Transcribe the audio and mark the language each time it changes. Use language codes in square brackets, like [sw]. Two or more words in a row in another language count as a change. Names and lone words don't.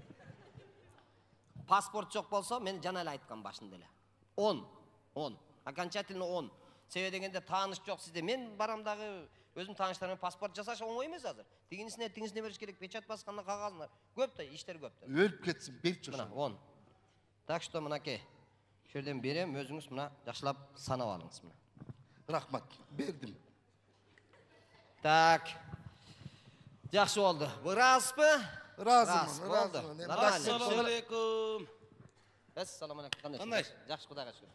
[ky] Паспорт жок болсо, мен жана эле айткам башында эле. 10. Окончательно 10. Себеби дегенде тааныш жок сизде. Мен барам дагы өзүм тааныштарыма паспорт жасаш оңой эмес азыр. Тигинисине бериш керек, печать басканда кагазына. Көп да, иштер көп да. Өлүп кетсин, берчи Мына ошо. 10. [ru] Так что [ky] мынакей. Şu yerden berем, өзүңүз мына жакшылап санап алыңыз мына. Рахмат, бердим. Так. Жакшы болду. Ыраазбы? Разымын, Болду. [ar] السلام عليكم. السلام عليكم. [ky] Кандай? Жакшы, Кудайга шүкүр.